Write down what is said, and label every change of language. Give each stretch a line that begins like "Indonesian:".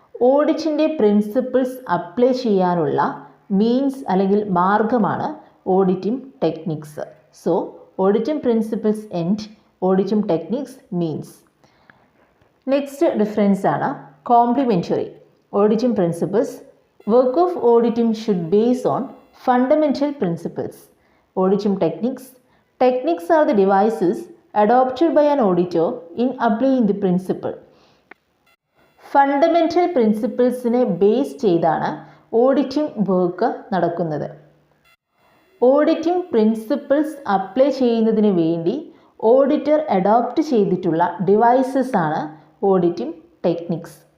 Malayalam: ഓഡിറ്റിൻ്റെ principles apply ചെയ്യാനുള്ള means അല്ലെങ്കിൽ മാർഗമാണ് auditing techniques.
English: So auditing principles and, auditing techniques means. Next difference ആണ് complementary. Auditing principles work of auditing should base on fundamental principles. Auditing techniques are the devices adopted by an auditor in applying the principle.
Malayalam: Fundamental പ്രിൻസിപ്പിൾസിനെ base ചെയ്താണ് auditing work നടക്കുന്നത്. Auditing principles apply ചെയ്യുന്നതിന് വേണ്ടി auditor adopt ചെയ്തിട്ടുള്ള devices ആണ് auditing techniques.